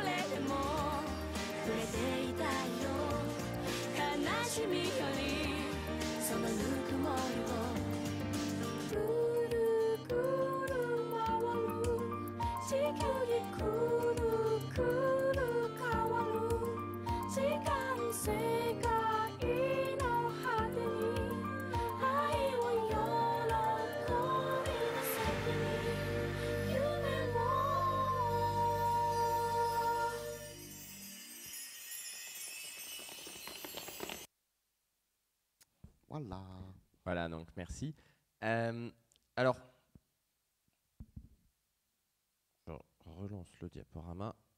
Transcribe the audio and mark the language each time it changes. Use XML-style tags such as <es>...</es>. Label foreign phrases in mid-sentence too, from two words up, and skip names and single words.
<ja>れでも触れていたいよ悲しみよりそのぬくもりをぐるぐる回る地球儀くるくる変わる時間世界の果てに愛を喜びの先に夢を</ja> <fr>Voilà. Voilà, donc merci. Alors, je relance le diaporama.</fr>